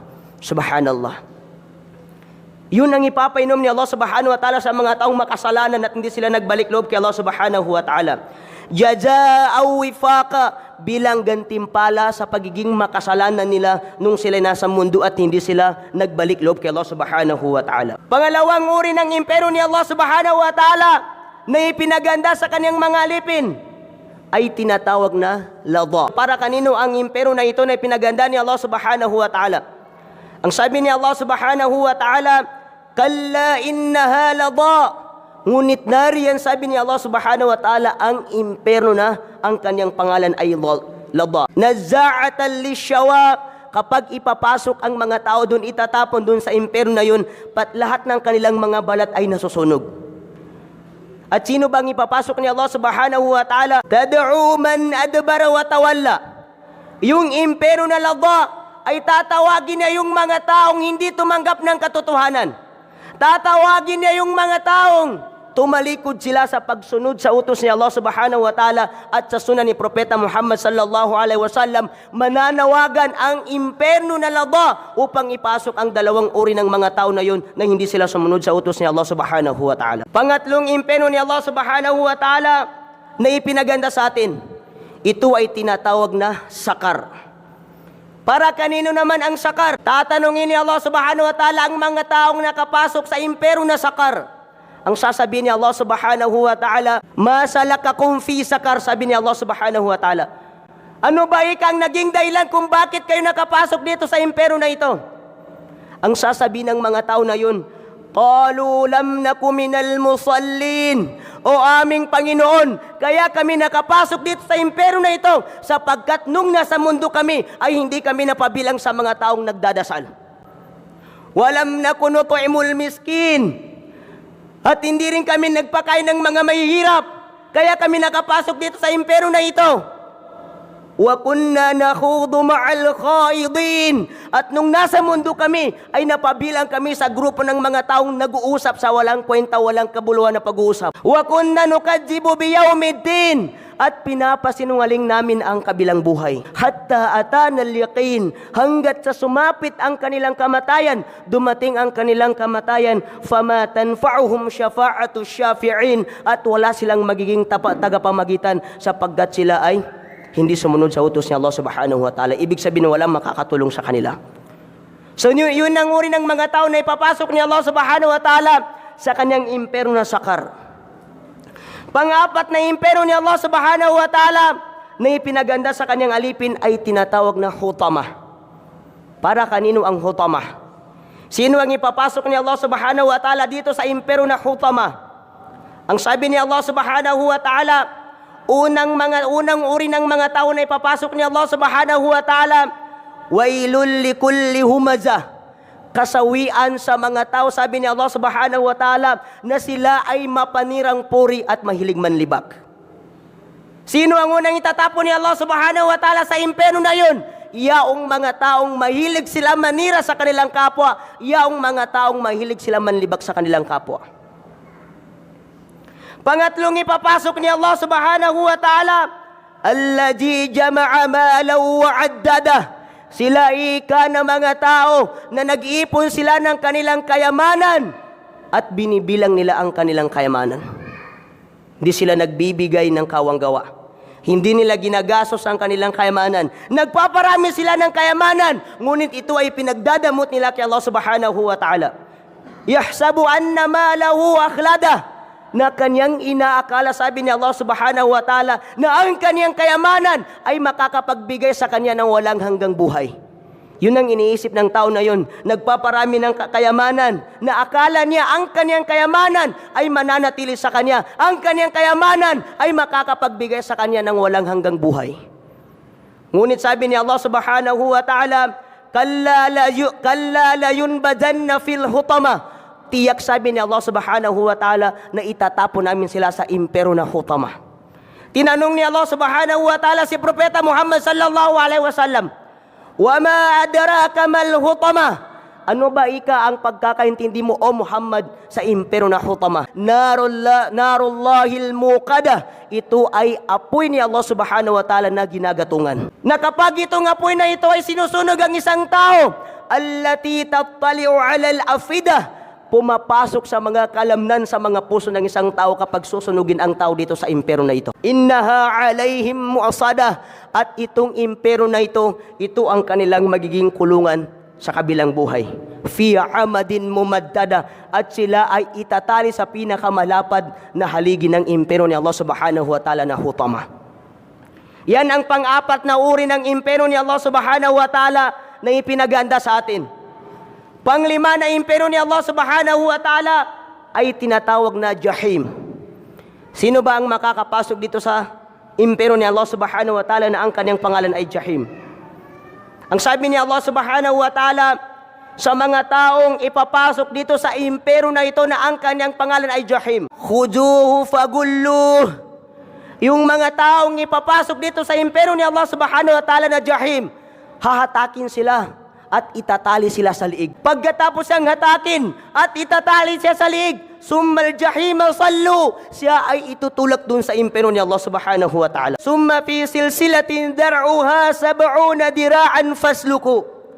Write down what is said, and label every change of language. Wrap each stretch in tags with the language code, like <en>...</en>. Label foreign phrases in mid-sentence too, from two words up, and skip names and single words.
<tl>Subhanallah. Yun ang ipapainom ni Allah</tl> <ar>سبحانه وتعالى</ar> <tl>sa mga taong makasalanan at hindi sila nagbalik loob kay Allah</tl> <ar>سبحانه وتعالى. جزاء وفاقا,</ar> <tl>bilang gantimpala sa pagiging makasalanan nila nung sila nasa mundo at hindi sila nagbalik loob kay Allah</tl> <ar>سبحانه وتعالى.</ar> <tl>Pangalawang uri ng impero ni Allah</tl> <ar>سبحانه وتعالى</ar> <tl>na ipinaganda sa kanyang mga alipin ay tinatawag na lada. Para kanino ang impero na ito na ipinaganda ni Allah</tl> <ar>سبحانه وتعالى?</ar> <tl>Ang sabi ni Allah</tl> <ar>سبحانه وتعالى, كلا إنها لظى.</ar> <tl>Ngunit nariyan, sabi ni Allah</tl> <ar>سبحانه وتعالى,</ar> <tl>ang imperno na ang kanyang pangalan ay lada.</tl> <ar>نزاعة للشوى,</ar> <tl>kapag ipapasok ang mga tao doon, itatapon doon sa imperno na yun, lahat ng kanilang mga balat ay nasusunog. At sino bang ipapasok ni Allah</tl> <ar>سبحانه وتعالى? تدعو من أدبر وتولى.</ar> <tl>Yung imperno na lada ay tatawagin niya yung mga taong hindi tumanggap ng katotohanan. Tatawagin niya yung mga taong tumalikod sila sa pagsunod sa utos ni Allah</tl> <ar>سبحانه وتعالى</ar> <tl>at sa sunan ni Propeta Muhammad</tl> <ar>صلى الله عليه وسلم.</ar> <tl>Mananawagan ang imperno na lada upang ipasok ang 2 uri ng mga tao na yun na hindi sila sumunod sa utos ni Allah</tl> <ar>سبحانه وتعالى.</ar> <tl>Pangatlong imperno ni Allah</tl> <ar>سبحانه وتعالى</ar> <tl>na ipinaganda sa atin, ito ay tinatawag na sakar. Para kanino naman ang sakar? Tatanungin ni Allah</tl> <ar>سبحانه وتعالى</ar> <tl>ang mga taong nakapasok sa impero na sakar. Ang sasabihin ni Allah</tl> <ar>سبحانه وتعالى, ما سلككم في سقر,</ar> <tl>sabi ni Allah</tl> <ar>سبحانه وتعالى.</ar> <tl>Ano ba ikang naging dahilan kung bakit kayo nakapasok dito sa impero na ito? Ang sasabihin ng mga tao na yun,</tl> <ar>قالوا لم نك من المصلين.</ar> <tl>O aming Panginoon, kaya kami nakapasok dito sa impero na ito sapagkat nung nasa mundo kami ay hindi kami napabilang sa mga taong nagdadasal.</tl> <ar>ولم نك نطعم المسكين,</ar> <tl>at hindi rin kami nagpakain ng mga mahihirap, kaya kami nakapasok dito sa impero na ito.</tl> <ar>وكنا نخوض مع الخائضين.</ar> <tl>At nung nasa mundo kami, ay napabilang kami sa grupo ng mga taong nag-uusap sa walang kwenta, walang kabuluhan na pag-uusap.</tl> <ar>وكنا نكذب بيوم الدين.</ar> <tl>At pinapasinungaling namin ang kabilang buhay.</tl> <ar>حتى أتانا اليقين,</ar> <tl>hanggat sa sumapit ang kanilang kamatayan, dumating ang kanilang kamatayan,</tl> <ar>فما تنفعهم شفاعة الشافعين,</ar> <tl>at wala silang magiging tagapamagitan sapagkat sila ay hindi sumunod sa utos ni Allah</tl> <ar>سبحانه وتعالى.</ar> <tl>Ibig sabihin walang makakatulong sa kanila. So yun ang uri ng mga tao na ipapasok ni Allah</tl> <ar>سبحانه وتعالى</ar> <tl>sa kanyang impero na sakar. Pang-apat na impero ni Allah</tl> <ar>سبحانه وتعالى</ar> <tl>na ipinaganda sa kanyang alipin ay tinatawag na hutamah. Para kanino ang hutamah? Sino ang ipapasok ni Allah</tl> <ar>سبحانه وتعالى</ar> <tl>dito sa impero na hutamah? Ang sabi ni Allah</tl> <ar>سبحانه وتعالى,</ar> <tl>unang uri ng mga tao na ipapasok ni Allah</tl> <ar>سبحانه وتعالى, ويل لكل همزة.</ar> <tl>Kasawian sa mga tao, sabi ni Allah</tl> <ar>سبحانه وتعالى,</ar> <tl>na sila ay mapanirang puri at mahilig manlibak. Sino ang unang itatapon ni Allah</tl> <ar>سبحانه وتعالى</ar> <tl>sa impero na yun? Yaong mga taong mahilig sila manira sa kanilang kapwa, yaong mga taong mahilig sila manlibak sa kanilang kapwa. Pangatlong ipapasok ni Allah</tl> <ar>سبحانه وتعالى, الذي جمع مالا وعدده.</ar> <tl>Sila ika ng mga tao na nag-iipon sila ng kanilang kayamanan at binibilang nila ang kanilang kayamanan. Hindi sila nagbibigay ng kawanggawa. Hindi nila ginagastos ang kanilang kayamanan. Nagpaparami sila ng kayamanan, ngunit ito ay pinagdadamot nila kay Allah</tl> <ar>سبحانه وتعالى. يحسب أن ماله أخلده,</ar> <tl>na kanyang inaakala, sabi ni Allah</tl> <ar>سبحانه وتعالى,</ar> <tl>na ang kanyang kayamanan ay makakapagbigay sa kanya ng walang hanggang buhay. Yun ang iniisip ng tao na yun. Nagpaparami ng kayamanan na akala niya ang kanyang kayamanan ay mananatili sa kanya. Ang kanyang kayamanan ay makakapagbigay sa kanya ng walang hanggang buhay. Ngunit sabi ni Allah</tl> <ar>سبحانه وتعالى, كلا لينبذن في الحطمة.</ar> <tl>Tiyak, sabi ni Allah</tl> <ar>سبحانه وتعالى,</ar> <tl>na itatapon namin sila sa impero na hutamah. Tinanong ni Allah</tl> <ar>سبحانه وتعالى</ar> <tl>si Propeta Muhammad</tl> <ar>صلى الله عليه وسلم, وما أدراك ما الحطمة?</ar> <tl>Ano ba ika ang pagkakaintindi mo, o Muhammad, sa impero na hutamah?</tl> <ar>نار الله الموقدة.</ar> <tl>Ito ay apoy ni Allah</tl> <ar>سبحانه وتعالى</ar> <tl>na ginagatungan. Na kapag itong apoy na ito ay sinusunog ang isang tao,</tl> <ar>التي تطلع على الأفئدة,</ar> <tl>pumapasok sa mga kalamnan sa mga puso ng isang tao kapag susunugin ang tao dito sa impero na ito.</tl> <ar>إنها عليهم مؤصدة.</ar> <tl>At itong impero na ito, ito ang kanilang magiging kulungan sa kabilang buhay.</tl> <ar>في عمد ممددة.</ar> <tl>At sila ay itatali sa pinakamalapad na haligi ng impero ni Allah</tl> <ar>سبحانه وتعالى</ar> <tl>na hutamah. Yan ang pang-apat na uri ng impero ni Allah</tl> <ar>سبحانه وتعالى</ar> <tl>na ipinaganda sa atin. Panglima na impero ni Allah</tl> <ar>سبحانه وتعالى</ar> <tl>ay tinatawag na Jahim. Sino ba ang makakapasok dito sa impero ni Allah</tl> <ar>سبحانه وتعالى</ar> <tl>na ang kanyang pangalan ay Jahim? Ang sabi ni Allah</tl> <ar>سبحانه وتعالى</ar> <tl>sa mga taong ipapasok dito sa impero na ito na ang kanyang pangalan ay Jahim,</tl> <ar>خذوه فغلوه.</ar> <tl>Yung mga taong ipapasok dito sa impero ni Allah</tl> <ar>سبحانه وتعالى</ar> <tl>na Jahim, hahatakin sila at itatali sila sa liig. Pagkatapos ang hatakin at itatali siya sa liig,</tl> <ar>ثم الجحيم صلوه,</ar> <tl>siya ay itutulak dun sa impero ni Allah</tl> <ar>سبحانه وتعالى. ثم في سلسلة ذرعها 70 ذراعا فاسلكوه.</ar>